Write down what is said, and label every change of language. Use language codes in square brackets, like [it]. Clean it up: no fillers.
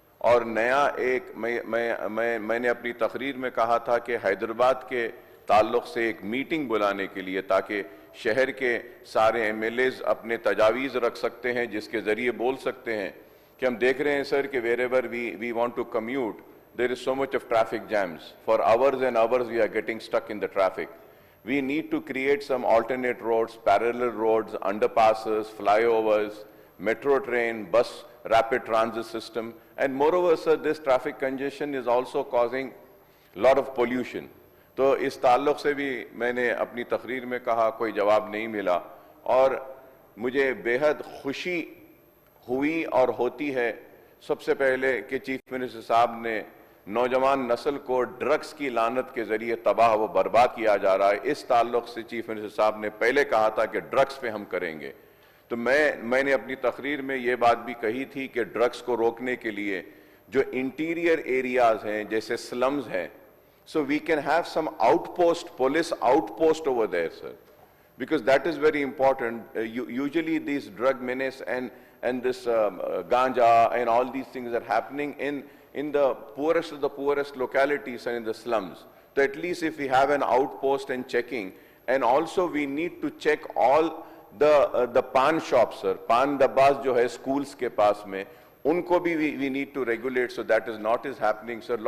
[hi] और नया एक मैंने अपनी तकरीर में कहा था कि हैदराबाद के ताल्लुक से एक मीटिंग बुलाने के लिए, ताकि शहर के सारे एमएलएज अपने तजावीज़ रख सकते हैं, जिसके ज़रिए बोल सकते हैं कि हम देख रहे हैं सर कि [en] Wherever we want to commute, there is so much of traffic jams. For hours and hours we are getting stuck in the traffic. We need to create some alternate roads, parallel roads, underpasses, flyovers, metro train, bus, rapid transit system. And moreover, sir, this traffic congestion is also causing a lot of pollution. [hi] तो इस ताल्लुक से भी मैंने अपनी तकरीर में कहा, कोई जवाब नहीं मिला। और मुझे बेहद खुशी हुई और होती है सबसे पहले कि चीफ मिनिस्टर साहब ने नौजवान नस्ल को ड्रग्स की लानत के जरिए तबाह व बर्बाद किया जा रहा है, इस ताल्लुक से चीफ मिनिस्टर साहब ने पहले कहा था कि ड्रग्स पे हम करेंगे। तो मैंने अपनी तकरीर में ये बात भी कही थी कि ड्रग्स को रोकने के लिए जो इंटीरियर एरियाज हैं, जैसे स्लम्स हैं, [en] so we can have some outpost, police outpost over there, sir, because that is very important. Usually these drug menace and this ganja and all these things are happening in the poorest of the poorest localities and in the slums. So at least if we have an outpost and checking, and also we need to check all the pan shops, sir, pan dabbas [hi] jo hai schools ke paas mein, unko bhi [en] we need to regulate, so that is not is happening, sir.